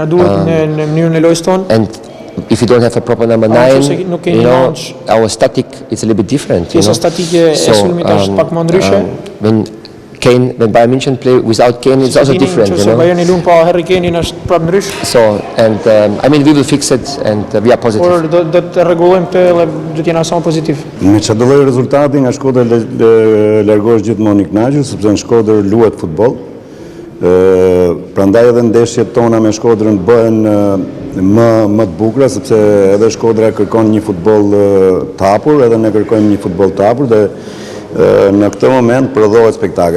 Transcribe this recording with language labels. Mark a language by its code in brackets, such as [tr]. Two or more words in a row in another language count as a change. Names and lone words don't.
[en] And if you don't have a proper number 9, our static is a little bit different. So when Bayern München play without Kane, it's also different. So, and I mean, we will fix it, and we are positive. [sq] Me çdo lloj rezultati nga Shkodra largohesh gjithmonë i kënaqur, sepse në Shkodër luhet futboll. Prandaj edhe ndeshjet tona me Shkodrën bëhen më të bukura, sepse edhe Shkodra kërkon një futboll të hapur, edhe ne kërkojmë një futboll të hapur dhe në këtë moment prodhohet spektakël.